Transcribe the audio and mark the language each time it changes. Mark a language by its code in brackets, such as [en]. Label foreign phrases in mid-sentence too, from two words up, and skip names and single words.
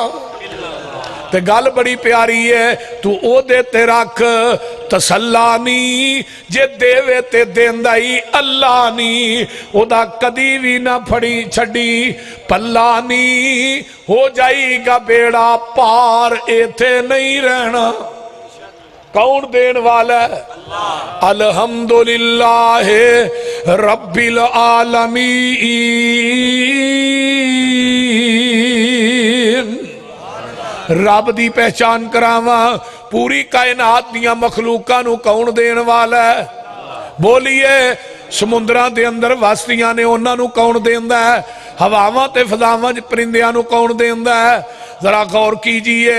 [pa] تے گل بڑی پیاری ہے، تو اودے تے رکھ تسلا نی، جے دیوے تے دیندا ہی اللہ نی، اودا کدی بھی نہ پھڑی چھڈی پلا نی. ہو جائے گا بیڑا پار، ایتھے نہیں رہنا. کون دین والا ہے? [ar] الحمد لله رب العالمين. [pa] رب دی پہچان کراوا، پوری کائنات دیاں مخلوقاں نوں کون دین والا ہے? بولیے، سمندراں دے اندر وسدیاں نے انہاں نوں کون دیندا ہے? ہواواں تے فضاواں چ پرندیاں نوں کون دیندا ہے? [ur] ذرا غور کیجیے.